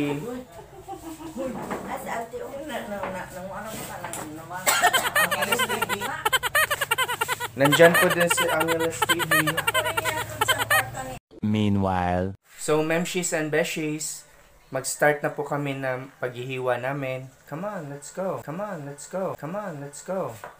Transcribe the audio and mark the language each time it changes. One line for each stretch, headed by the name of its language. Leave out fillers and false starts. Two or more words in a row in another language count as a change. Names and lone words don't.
Filipino: Nandyan po din si Angeles TV. Meanwhile, So, memshies and beshies, mag-start na po kami ng paghihiwa namin.
English: Come on, let's go. Come on, let's go. Come on, let's go.